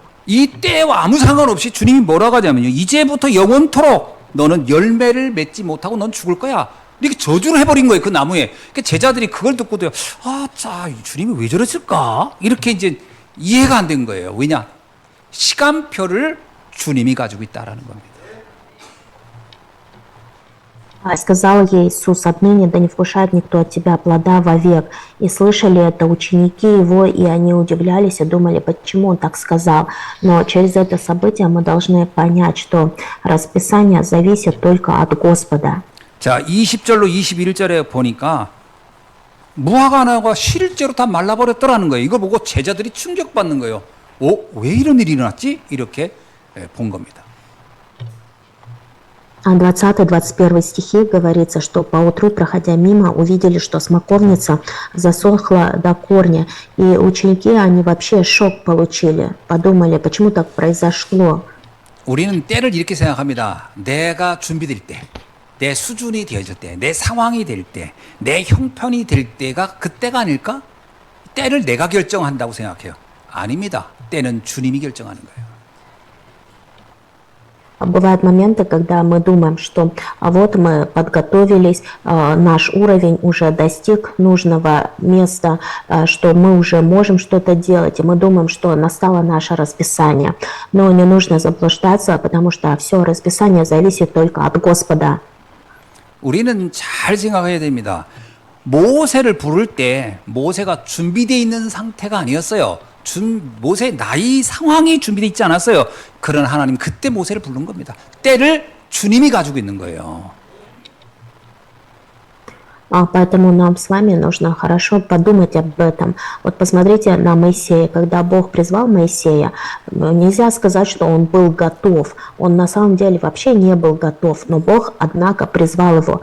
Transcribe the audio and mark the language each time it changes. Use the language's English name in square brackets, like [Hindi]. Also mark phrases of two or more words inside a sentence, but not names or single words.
[Korean] 이 때와 아무 상관없이 주님이 뭐라고 하냐면요. 이제부터 영원토록 너는 열매를 맺지 못하고 넌 죽을 거야. 이렇게 저주를 해버린 거예요, 그 나무에. 그러니까 제자들이 그걸 듣고도, 주님이 왜 저랬을까? 이렇게 이제 이해가 안 된 거예요. 왜냐? 시간표를 주님이 가지고 있다라는 겁니다. [Russian] Сказал ей Иисус: отныне да не вкушает никто от тебя плода вовек. И слышали это ученики его, и они удивлялись и думали, почему он так сказал. Но через это событие мы должны понять, что расписание зависит только от Господа. [Korean] 자, 20절로 21절에 보니까 무화과 나무가 실제로 다 말라버렸더라는 거예요. 이걸 보고 제자들이 충격받는 거예요. 왜 이런 일이 일어났지? 이렇게 본 겁니다. [Russian] 20-21 стихи говорится, что поутру, проходя мимо, увидели, что смоковница засохла до корня. И ученики, они вообще шок получили. Подумали, почему так произошло. [Korean] 우리는 때를 이렇게 생각합니다. 내가 준비될 때, 내 수준이 되어질 때, 내 상황이 될 때, 내 형편이 될 때가 그때가 아닐까? 때를 내가 결정한다고 생각해요. 아닙니다. 때는 주님이 결정하는 거예요. [Russian] Бывают моменты, когда мы думаем, что вот мы подготовились, наш уровень уже достиг нужного места, что мы уже можем что-то делать, и мы думаем, что настало наше расписание. Но не нужно заблуждаться, потому что все расписание зависит только от Господа. [Korean] 우리는 잘 생각해야 됩니다. 모세를 부를 때 모세가 준비되어 있는 상태가 아니었어요. 모세 나이 상황이 준비되어 있지 않았어요. 그런 하나님 그때 모세를 부른 겁니다. 때를 주님이 가지고 있는 거예요. [Russian] Поэтому нам с вами нужно хорошо подумать об этом. Вот посмотрите на Моисея. Когда Бог призвал Моисея, нельзя сказать, что он был готов. Он на самом деле вообще не был готов, но Бог, однако, призвал его.